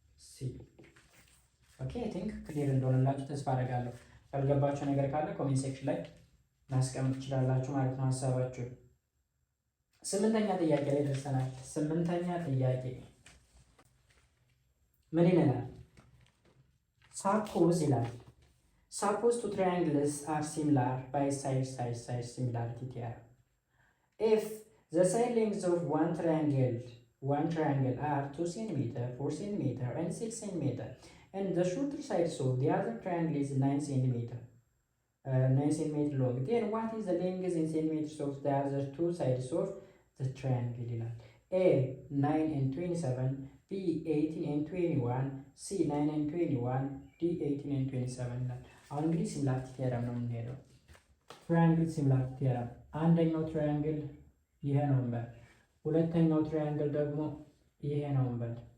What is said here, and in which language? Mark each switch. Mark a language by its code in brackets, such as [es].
[am] ሲ። [en] ኦኬ አይ ቲንክ ክሊር [am] እንደሆነላችሁ ተስፋ አደርጋለሁ። ያልገባችሁ ነገር ካለ ኮሜንት ሴክሽን ላይ ማስቀመጥ ትችላላችሁ ማለት ነው ሀሳባችሁን። 8ኛ ጥያቄ ላይ ደርሰናል። 8ኛ ጥያቄ ምን ይለናል? ሳፖዝ ይላል [en] suppose two triangles are similar by side similarity theorem. If the side lengths of one triangle are 2 cm, 4 cm, and 6 cm, and the shorter sides of the other triangle is 9 cm long, then what is the length in centimeters of the other two sides of the triangle? A 9 and 27, [am] B 18 and 21, C 9 and 21, D 18 and 27 ይላል። አሁን እንግዲህ ሲሚላሪቲ ቲዮረም ነው የምንሄደው። ትራያንግል ሲሚላሪቲ ቲዮረም፣ አንደኛው ትራያንግል ይሄ ነው እንበል፣ ሁለተኛው ትራያንግል ደግሞ ይሄ ነው እንበል።